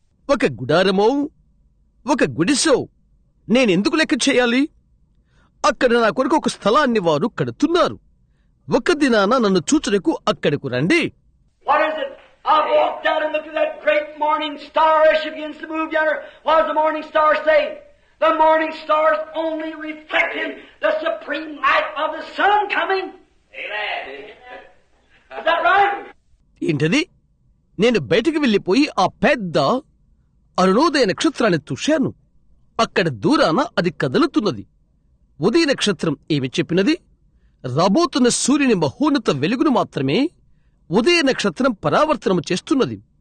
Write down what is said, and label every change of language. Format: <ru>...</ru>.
<te>ఒక గుడారమో ఒక గుడిసో నేనెందుకు లెక్క చేయాలి? అక్కడ నా కొరకు ఒక స్థలాన్ని వారు కడుతున్నారు. ఒక దినాన నన్ను చూచుటకు అక్కడకు రండి.</te> <en>What is it? I walked out and looked at that great morning star as she begins to move yonder. What does the morning star say? The morning star is only reflecting the supreme light of the sun coming. Is that right?</en> <te>ఏంటది? నేను బయటికి వెళ్లిపోయి ఆ పెద్ద అరుణోదయ నక్షత్రాన్ని చూశాను. అక్కడ దూరాన అది కదులుతున్నది. ఉదయ నక్షత్రం ఏమి చెప్పినది? రాబోతున్న సూర్యుని మహోన్నత వెలుగును మాత్రమే ఉదయ నక్షత్రం పరావర్తనము చేస్తున్నది.</te>